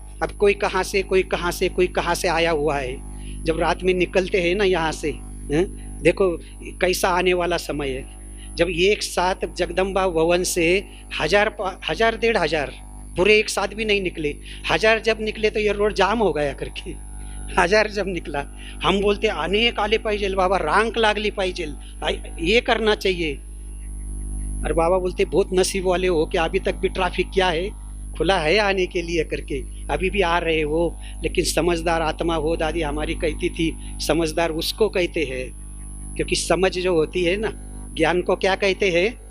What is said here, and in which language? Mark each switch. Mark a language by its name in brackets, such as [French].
[Hindi] अब कोई कहाँ से कोई कहाँ से कोई कहाँ से आया हुआ है, जब रात में निकलते हैं ना यहाँ से, देखो कैसा आने वाला समय है। जब एक साथ जगदम्बा भवन से 1000 1500 पूरे एक साथ भी नहीं निकले, 1000 जब निकले तो ये रोड जाम हो गया करके। 1000 जब निकला, हम बोलते [Marathi] अनेक आले पाहिजे बाबा, रांक लागली पाहिजे, [Hindi] ये करना चाहिए। और बाबा बोलते बहुत नसीब वाले हो कि अभी तक भी ट्रैफिक क्या है, खुला है आने के लिए करके, अभी भी आ रहे हो। लेकिन समझदार आत्मा हो, दादी हमारी कहती थी, समझदार उसको कहते हैं, क्योंकि समझ जो होती है ना, ज्ञान को क्या कहते हैं?